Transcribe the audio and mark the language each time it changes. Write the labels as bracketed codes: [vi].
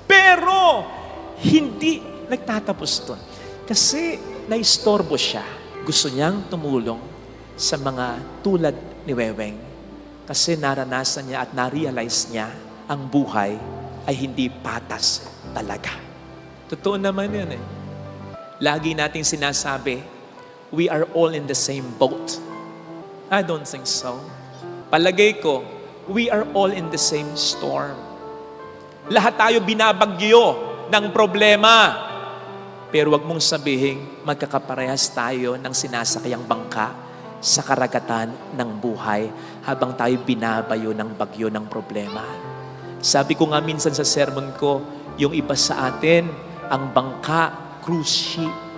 [tl] Pero, hindi nagtatapos doon. Kasi naistorbo siya. Gusto niyang tumulong sa mga tulad ni Weweng. Kasi naranasan niya at na-realize niya ang buhay ay hindi patas talaga. Totoo naman yun eh. Lagi nating sinasabi, [en] we are all in the same boat. I don't think so. [tl] Palagay ko, [en] we are all in the same storm. [tl] Lahat tayo binabagyo ng problema. Pero wag mong sabihin, magkakaparehas tayo ng sinasakayang bangka sa karagatan ng buhay habang tayo binabayo ng bagyo ng problema. Sabi ko nga minsan sa sermon ko, yung iba sa atin, ang bangka, cruise ship.